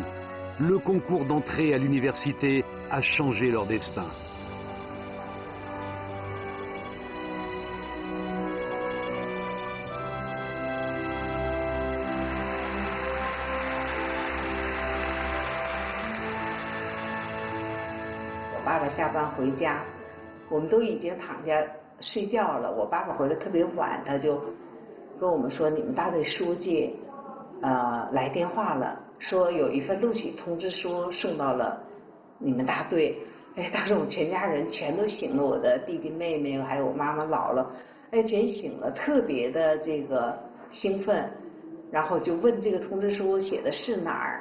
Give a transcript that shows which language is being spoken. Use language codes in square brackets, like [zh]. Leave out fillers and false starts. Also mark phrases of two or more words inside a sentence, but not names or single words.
[fr] Le concours d'entrée à l'université a changé leur destin. Mon papa [zh] 下班回家，我们都已经躺下睡觉了。我爸爸回来特别晚，他就跟我们说，你们大队书记来电话了，说有一份录取通知书送到了你们大队。哎，当时我们全家人全都醒了，我的弟弟妹妹还有我妈妈姥姥，哎，全醒了，特别的这个兴奋，然后就问这个通知书写的是哪儿。